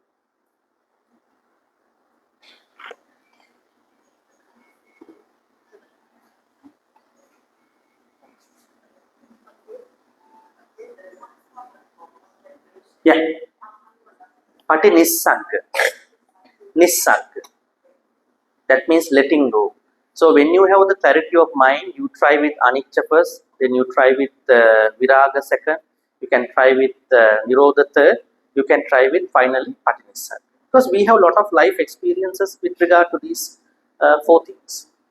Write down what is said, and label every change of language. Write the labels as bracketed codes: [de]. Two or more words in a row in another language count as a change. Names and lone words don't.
[en] Yeah. [pi] Pati Nissagga. Nissagga. [en] That means letting go. So when you have the clarity of mind, you try with anicca first, then you try with viraga second, you can try with nirodha third, you can try with finally patinissagga. Because we have a lot of life experiences with regard to these four things.